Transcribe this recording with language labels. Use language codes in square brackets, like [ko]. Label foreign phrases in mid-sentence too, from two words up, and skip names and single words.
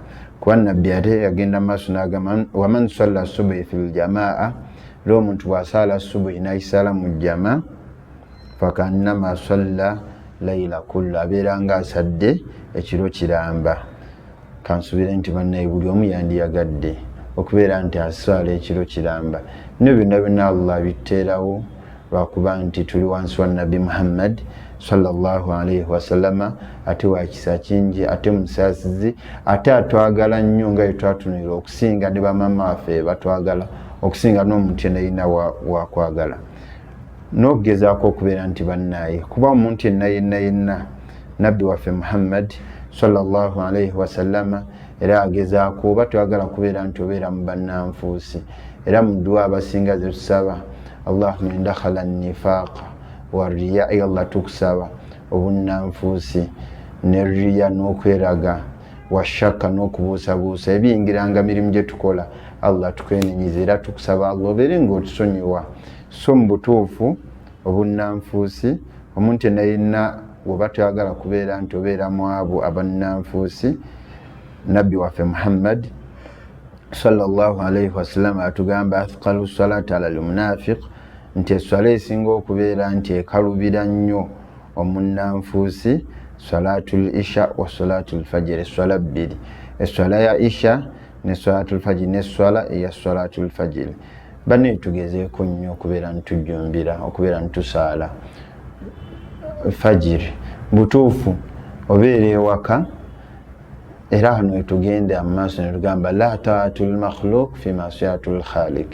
[lg] Kuba nabbi ate yagenda maaso n'agamba [ar] ومن صلى الصبح في جماعة, [lg] leo omuntu bw'asaala subuhi n'agisaala mu jamaa [ar] فكأنما صلى الليل كله, [lg] abeera nga asadde ekiro kiramba. Kansubire nti bannaye buli omu yandiyagadde okubeera nti asaala ekiro kiramba. Bino byonna byonna Allah abiteerawo lwakuba nti tuli wansi wa Nabbi Muhammad [ar] صلى الله عليه وسلم, [lg] ate wakisa kingi, ate musaasizi, ate atwagala nnyo nga yetwatunira okusinga ne bamama waffe batwagala, okusinga n'omuntu yenna yenna wakwagala. N'okugezaako okubeera nti bannaye, kuba omuntu yenna yenna yenna Nabbi waffe Muhammad [ar] صلى الله عليه وسلم [lg] era agezaako oba twagala kubeera nti obeera mu bannanfuusi. Era mu dduwa abasinga ze tusaba [ar] اللهم إن دخل نفاقا ورياء, [lg] Allah tukusaba obunnanfuusi ne riya n'okweraga, [ar] وشكا [lg] n'okubuusabuusa ebiyingiranga mirimu gye tukola, Allah tukwenenyiza era tukusaba Allah obeere ng'otusonyiwa. So mu butuufu obunnanfuusi omuntu yenna yenna bw'oba toyagala kubeera nti obeera mu abo abannanfuusi, Nabbi waffe Muhammad [ar] صلى الله عليه وسلم [lg] atugamba [ar] أثقل صلاة على المنافق, [lg] nti esswala esinga okubeera nti ekalubira nnyo omunnanfuusi [ar] صلاة العشاء وصلاة الفجر, [lg] esswala bbiri, esswala ya isha ne [ar] صلاة الفجر, [lg] n'esswala eya [ar] صلاة الفجر. [lg] Banne tugezeeko nnyo okubeera ntujjumbira, okubeera ntusaala fajiri butuufu. Obeera ewaka era hano tugenda amaaso ne tugamba [ar] لا طاعة لمخلوق في معصية الخالق.